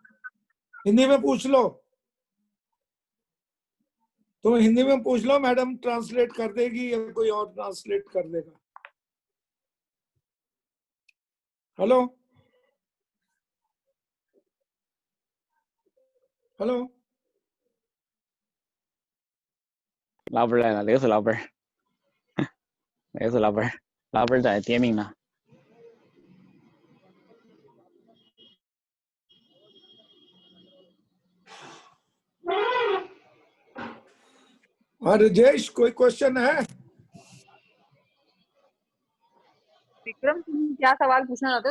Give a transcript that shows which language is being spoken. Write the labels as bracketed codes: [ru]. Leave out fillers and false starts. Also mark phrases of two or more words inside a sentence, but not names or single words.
[hi] हिंदी में पूछ लो, तो हिंदी में पूछ लो, मैडम ट्रांसलेट कर देगी या कोई और ट्रांसलेट कर देगा। [en] hello hello [zh] 老板来了，那个是老板，那个是老板，老板在点名呢。 [hi] राजेश कोई क्वेश्चन है? विक्रम तुम क्या सवाल पूछना चाहते हो?